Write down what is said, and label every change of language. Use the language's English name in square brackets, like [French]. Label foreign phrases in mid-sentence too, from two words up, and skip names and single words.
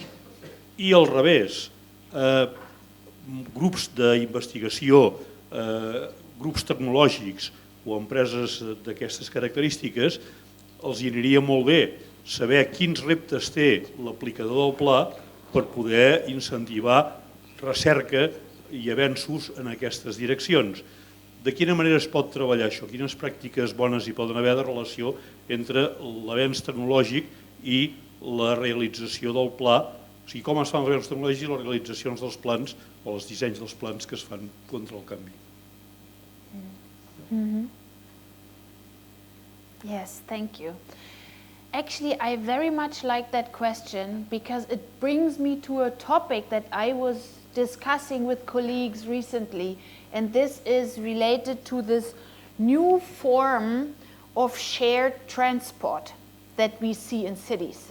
[Catalan] I al revés, grups d'investigació, grups tecnològics o empreses d'aquestes característiques, els aniria molt bé saber quins reptes té l'aplicador del pla per poder incentivar recerca i avenços en aquestes direccions. De quina manera es pot treballar això? Quines pràctiques bones hi poden haver de relació entre l'avenç tecnològic i la realització del pla? O sigui, com es fan els avenços tecnològics i les realitzacions dels plans o els dissenys dels plans que es fan contra el canvi? [English] Yes, thank you. Actually, I very much like that question because it brings me to a topic that I was discussing with colleagues recently, and this is related to this new form of shared transport that we see in cities.